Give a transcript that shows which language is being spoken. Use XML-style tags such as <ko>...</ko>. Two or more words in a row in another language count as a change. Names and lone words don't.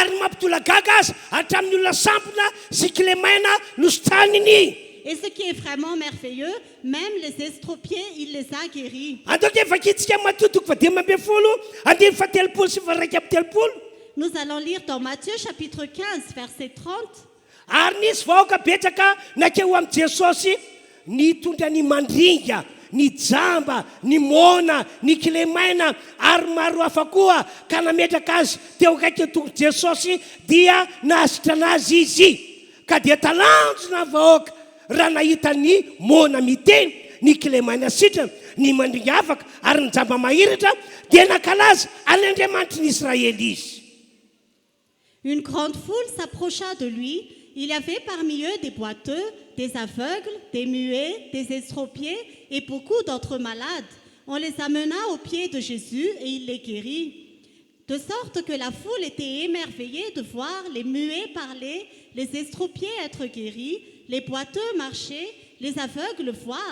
<fr>Et ce qui est vraiment merveilleux, même les estropiés, il les a guéris. Nous allons lire dans Matthieu chapitre 15, verset 30.</fr> <mg>Ary nisy vahoaka betsaka nakeo amin'ny Jesosy nitondra ny mandringa, ny jamba, ny mona, ny kilemaina ary maro hafa koa ka nametraka azy teo akaiky tongo Jesosy dia nahasitra anazy izy ka dia talanjona vahoaka raha nahita ny mona miteny, ny kilemaina sitrana, ny mandringa afaka ary ny jamba mahiratra dia nakalaza an'Andriamanitra n'Israël izy.</mg> <fr>Une grande foule s'approcha de lui. Il y avait parmi eux des boiteux, des aveugles, des muets, des estropiés et beaucoup d'autres malades. On les amena aux pieds de Jésus et il les guérit. De sorte que la foule était émerveillée de voir les muets parler, les estropiés être guéris, les boiteux marcher, les aveugles voir.</fr>